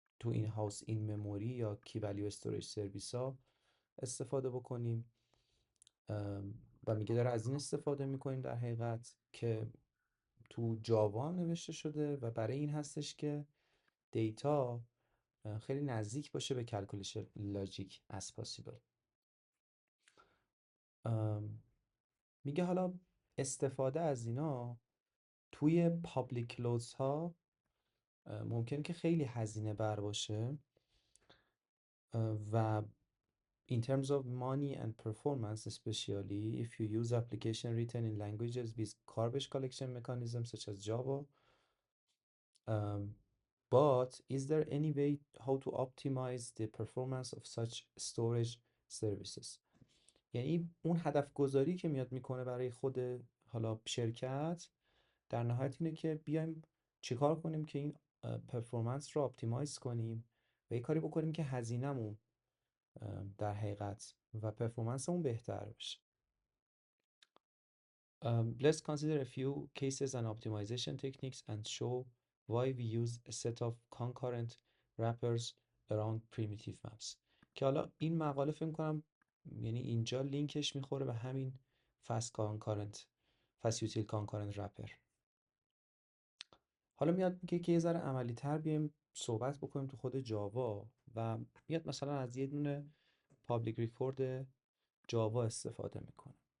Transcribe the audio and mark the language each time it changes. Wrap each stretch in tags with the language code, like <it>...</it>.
<fa>این هاوس این مموری یا کی ولیو استوریج سرویس ها استفاده بکنیم و میگه داره از این استفاده میکنیم در حقیقت که تو جاوا نوشته شده و برای این هستش که دیتا خیلی نزدیک باشه به کلکولیشن لاجیک</fa> <en>as possible.</en> <fa>میگه حالا استفاده از اینا توی پابلیک کلودز ها ممکن که خیلی هزینه بر باشه و</fa> <en>in terms of money and performance, especially if you use application written in languages with garbage collection mechanisms such as Java. Um, but is there any way how to optimize the performance of such storage services؟</en> <fa>یعنی اون هدف گذاری که میاد میکنه برای خود حالا شرکت، در نهایت اینه که بیایم چیکار کنیم که این پرفورمنس رو اپتیمایز کنیم و یه کاری بکنیم که هزینه‌مون در حقیقت و پرفورمنسمون بهتر بشه.</fa> <en>Let's consider a few cases and optimization techniques and show why we use a set of concurrent wrappers around primitive maps.</en> <fa>که حالا این مقاله فکر کنم یعنی اینجا لینکش میخوره به همین fast util concurrent wrapper. حالا میاد میگه که یه ذره عملی تر بیایم صحبت بکنیم تو خود جاوا و میاد مثلا از یه دونه پابلیک ریکورد جاوا استفاده میکنه.</fa>